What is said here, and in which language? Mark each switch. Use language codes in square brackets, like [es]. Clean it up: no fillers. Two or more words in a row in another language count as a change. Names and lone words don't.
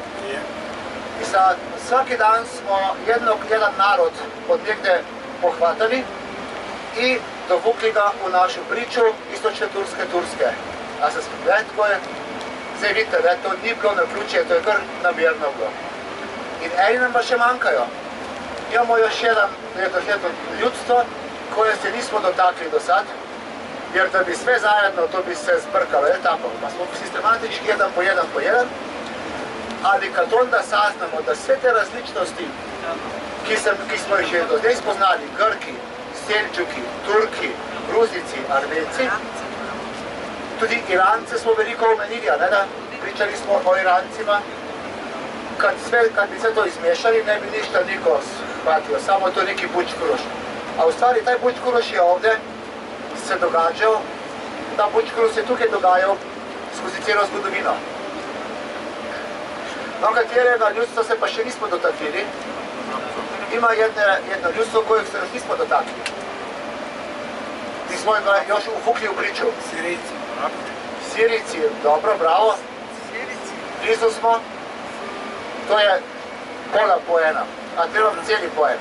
[sl] In vsaki dan smo jedan narod od nekde pohvatali in dovukli ga v našo pričo istočne Turske. A se spomnite, tako je? Zdaj vidite, da to ni bilo na ključje, to je kar namerno bilo. In eni nam pa še manjkajo. [hr] Imamo još jedan ljudstvo, koje se nismo dotakli do sad, jer da bi sve zajedno to bi se zbrkalo, je tako? Pa smo sistematički jedan po jedan, ali kad onda saznamo da sve te različnosti, [sl] ki smo jih že do zdaj spoznali, [hr] Grki, Selčuki, Turki, Gruzici, Armenci, [sl] tudi Irance smo veliko omenili, [hr] da pričali smo o Irancima, kad bi sve to izmiješali, ne bi ništa niko shvatio, samo to neki buć kruš. A u stvari taj buć kruš je ovdje se događao, [sl] ta buć kruš se tukaj dogajal skozi celo zgodovino. No, katerega ljudstva se pa še nismo dotaknili. [hr] Ima jedno ljudstvo, kojeg se još nismo dotakli. Mi smo ga još uvukli u priču. Sirijci, dobro, bravo. Blizu smo. To je pola poena, a trebam cijeli poen.